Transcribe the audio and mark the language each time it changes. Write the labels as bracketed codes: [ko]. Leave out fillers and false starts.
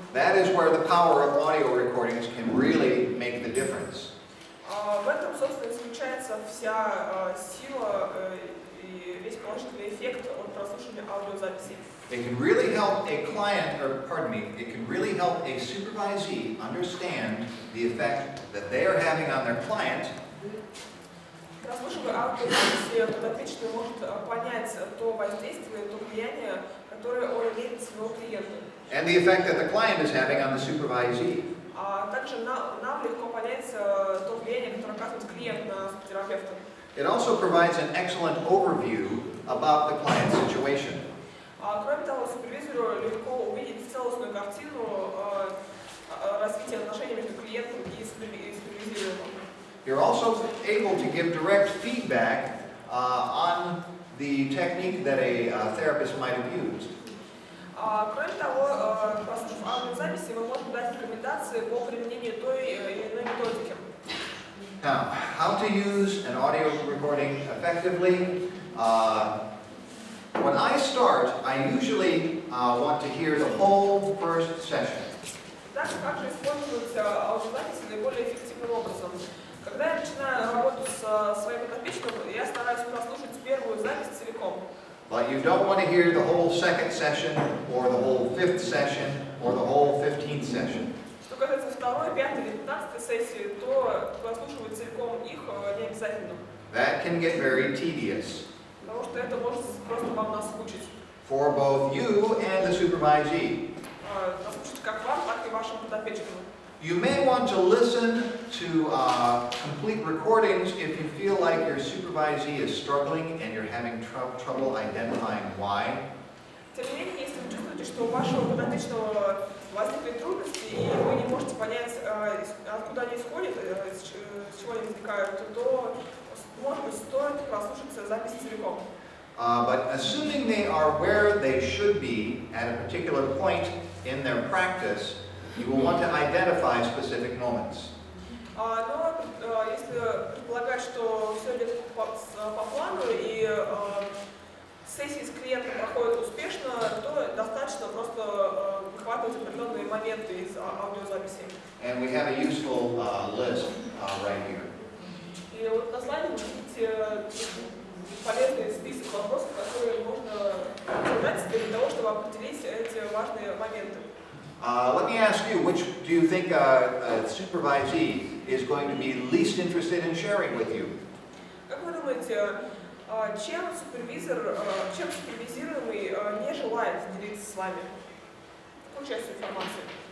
[en] That is where the power of audio recordings can really make the difference. [ru] В этом, собственно, заключается вся сила и весь положительный эффект от прослушивания аудиозаписей. [en] It can really help a client, it can really help a supervisee understand the effect that they are having on their client. [ru] Прослушивая аудиозаписи, подопечный может понять то воздействие, то влияние, которое он имеет на своего клиента. [en] And the effect that the client is having on the supervisee. [ru] А также нам легко понять то влияние, которое оказывает клиент на терапевта. [en] It also provides an excellent overview about the client's situation. [ru] Кроме того, супервизору легко увидеть целостную картину развития отношений между клиентом и супервизируемым. [en] You're also able to give direct feedback on the technique that a therapist might have used. [ru] Кроме того, послушав аудиозаписи, мы можем дать рекомендации по применению той или иной методики. [en] Now, how to use an audio recording effectively? When I start, I usually want to hear the whole first session. [ru] Также как же использовать аудиозаписи наиболее эффективным образом? Когда я начинаю работу с своим подопечным, я стараюсь прослушать первую запись целиком. [en] But you don't want to hear the whole second session, or the whole fifth session, or the whole 15th session. [ru] Что касается второй, пятой или 15 сессии, то прослушивать целиком их не обязательно. [en] That can get very tedious. [ru] Потому что это может просто вам наскучить. [en] For both you and the supervisor. supervisee. [ru] Послушать как вам, так и вашим подопечным. [en] You may want to listen to complete recordings if you feel like your supervisee is struggling and you're having trouble identifying why. [ru] Тем не менее, если вы чувствуете, что у вашего подопечного возникли трудности, и вы не можете понять, откуда они исходят, с чего они возникают, то, может быть, стоит прослушать запись целиком. [en] But assuming they are where they should be at a particular point in their practice, you will want to identify specific moments. [ru] Но если предполагать, что все идет по плану и сессии с клиентом проходят успешно, то достаточно просто выхватывать определенные моменты из аудиозаписи. [en] And we have a useful list right here. [ru] И вот на слайде вы видите полезный список вопросов, которые можно задать себе для того, чтобы определить эти важные моменты. [en] Let me ask you, which do you think a supervisee is going to be least interested in sharing with you? [ru] Как вы думаете, чем супервизируемый не желает делиться с вами? Какую часть информации?